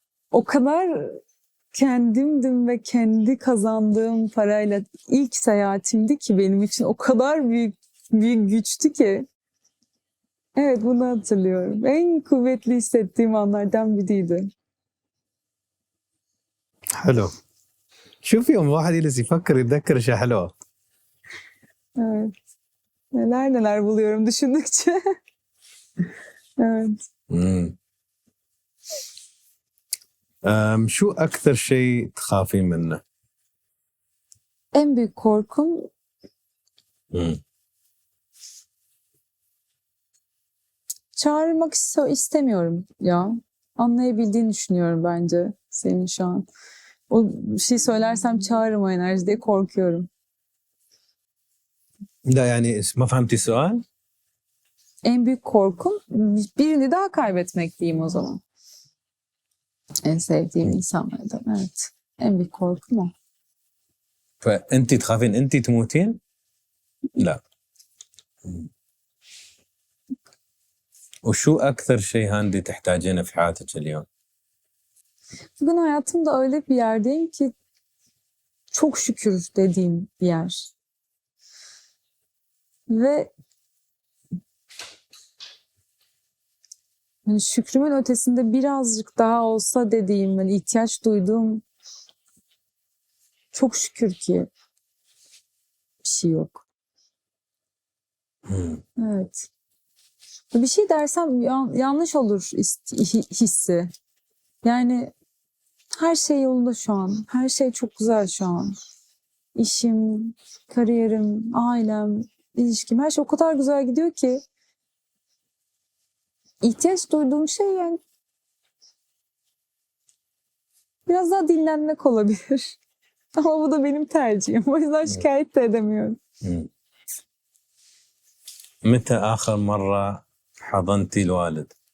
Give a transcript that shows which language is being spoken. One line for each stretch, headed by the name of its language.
Turkish: O kadar kendimdim ve kendi kazandığım parayla ilk seyahatimdi ki benim için o kadar büyük güçtü ki. Evet, bunu hatırlıyorum. En kuvvetli hissettiğim anlardan biriydi.
Arabic: حلو. شوف يوم واحد يجلس يفكر يتذكر اشياء حلوه.
Turkish: Evet. Neler buluyorum düşündükçe. Evet.
Arabic: شو أكثر شيء تخافين منه؟
Turkish: En büyük korkum çağırmak istemiyorum ya. Anlayabildiğini düşünüyorum bence senin şu an. O bir şey söylersem çağırırım o enerji diye korkuyorum.
Arabic: لا يعني ما فهمتي السؤال؟
Turkish: En büyük korkum birini daha kaybetmek diyeyim o zaman. En sevdiğim insanlardan, evet. En büyük korkum o.
Arabic: فأنت تخافين أنت تموتين؟ لا. وشو أكثر شيء هاندي تحتاجينه في حياتك اليوم؟
Turkish: Bugün hayatımda öyle bir yerdeyim ki çok şükür dediğim bir yer. Ve yani şükrümün ötesinde birazcık daha olsa dediğim, hani ihtiyaç duyduğum çok şükür ki bir şey yok. Evet. Bir şey dersem yanlış olur hissi. Yani her şey yolunda şu an. Her şey çok güzel şu an. İşim, kariyerim, ailem, ilişkim, her şey o kadar güzel gidiyor ki ihtiyaç duyduğum şey yani biraz daha dinlenmek olabilir. Ama bu da benim tercihim. O yüzden şikayet de edemiyorum.
Arabic: متى آخر مرة حضنتي الوالد؟